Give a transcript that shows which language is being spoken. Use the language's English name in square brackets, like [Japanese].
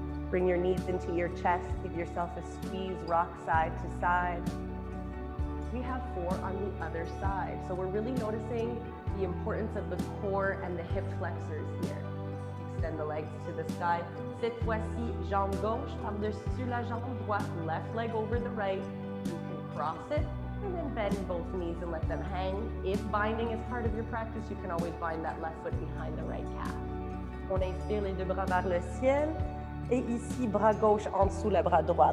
[English] Bring your knees into your chest, give yourself a squeeze, rock side to side. We have 4 on the other side. So we're really noticing the importance of the core and the hip flexors here. Extend the legs to the sky. [French] Cette fois-ci, jambe gauche par-dessus la jambe droite, [English] left leg over the right. You can cross it and then bend both knees and let them hang. If binding is part of your practice, you can always bind that left foot behind the right calf. [French] On inspire les 2 bras vers le ciel. Et ici, bras gauche en dessous le bras droit.